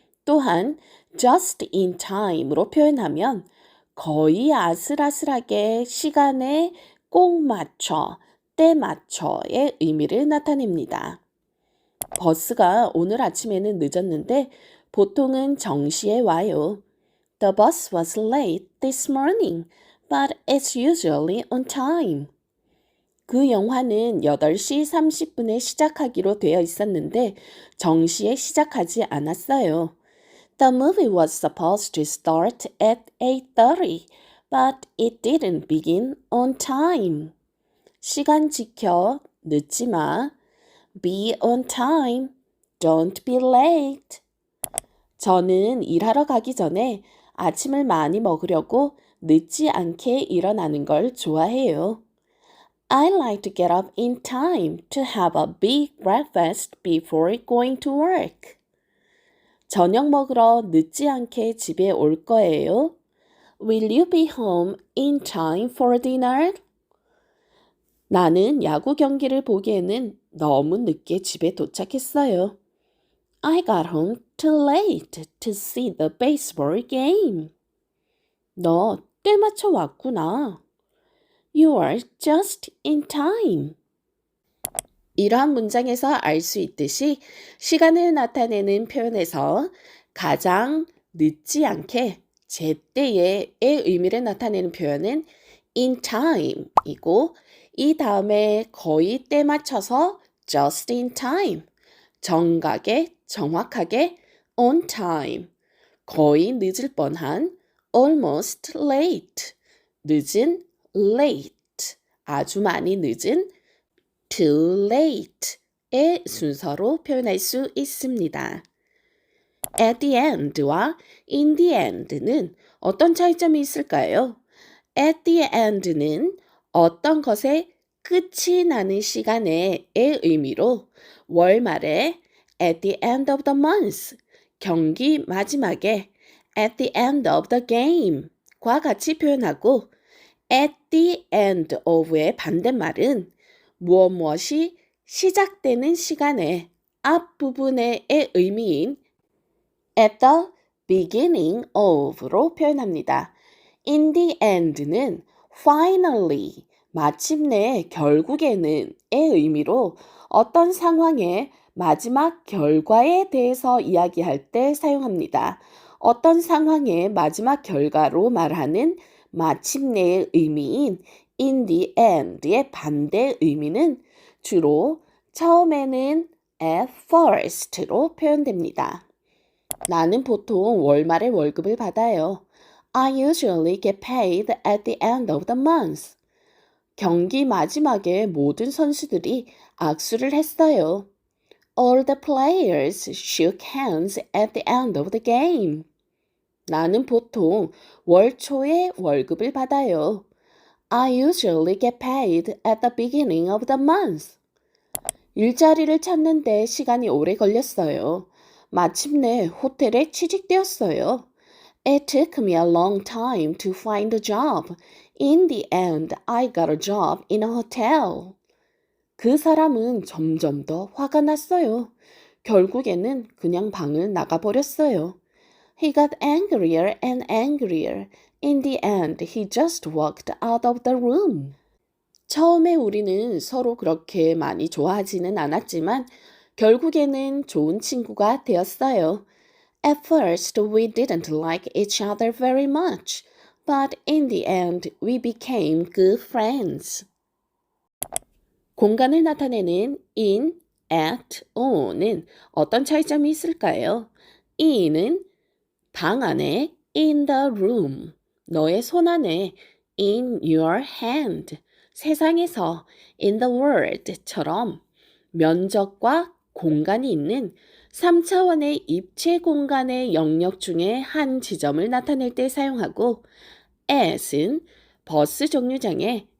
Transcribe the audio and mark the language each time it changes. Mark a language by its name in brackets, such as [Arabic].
[Korean] 또한 just in time으로 표현하면 거의 아슬아슬하게 시간에 꼭 맞춰, 때 맞춰의 의미를 나타냅니다. 버스가 오늘 아침에는 늦었는데 보통은 정시에 와요. [English] The bus was late this morning, but it's usually on time. [Korean] 그 영화는 8시 30분에 시작하기로 되어 있었는데 정시에 시작하지 않았어요. [English] The movie was supposed to start at 8:30, but it didn't begin on time. [Korean] 시간 지켜, 늦지 마. [English] Be on time. Don't be late. [Korean] 저는 일하러 가기 전에 아침을 많이 먹으려고 늦지 않게 일어나는 걸 좋아해요. [English] I like to get up in time to have a big breakfast before going to work. [Korean] 저녁 먹으러 늦지 않게 집에 올 거예요. [English] Will you be home in time for dinner? [Korean] 나는 야구 경기를 보기에는 너무 늦게 집에 도착했어요. [English] I got home too late to see the baseball game. [Korean] 너 때 맞춰 왔구나. [English] You are just in time. [Korean] 이러한 문장에서 알 수 있듯이 시간을 나타내는 표현에서 가장 늦지 않게 제때의 의미를 나타내는 표현은 in time이고 이 다음에 거의 때 맞춰서 just in time, 정각에 정확하게 on time, 거의 늦을 뻔한 almost late, 늦은 late, 아주 많이 늦은 too late의 순서로 표현할 수 있습니다. At the end와 in the end는 어떤 차이점이 있을까요? At the end는 어떤 것의 끝이 나는 시간의 의미로 월말에 at the end of the month, 경기 마지막에 at the end of the game과 같이 표현하고 at the end of의 반대말은 무엇이 시작되는 시간의 앞부분의 의미인 at the beginning of로 표현합니다. In the end는 finally, 마침내, 결국에는의 의미로 어떤 상황의 마지막 결과에 대해서 이야기할 때 사용합니다. 어떤 상황의 마지막 결과로 말하는 마침내의 의미인 in the end의 반대 의미는 주로 처음에는 at first로 표현됩니다. 나는 보통 월말에 월급을 받아요. [English] I usually get paid at the end of the month. [Korean] 경기 마지막에 모든 선수들이 악수를 했어요. [English] All the players shook hands at the end of the game. [Korean] 나는 보통 월 초에 월급을 받아요. [English] I usually get paid at the beginning of the month. [Korean] 일자리를 찾는데 시간이 오래 걸렸어요. 마침내 호텔에 취직되었어요. [English] It took me a long time to find a job. In the end, I got a job in a hotel. 그 사람은 점점 더 화가 났어요. 결국에는 그냥 방을 나가버렸어요. He got angrier and angrier. In the end, he just walked out of the room. [Korean] 처음에 우리는 서로 그렇게 많이 좋아하지는 않았지만 결국에는 좋은 친구가 되었어요. [English] At first, we didn't like each other very much, but in the end, we became good friends. [Korean] 공간을 나타내는 in, at, on은 어떤 차이점이 있을까요? in은 방 안에 in the room, 너의 손 안에 in your hand, 세상에서 in the world처럼 면적과 공간이 있는 3차원의 입체 공간의 영역 중에 한 지점을 나타낼 때 사용하고 at은 버스 정류장에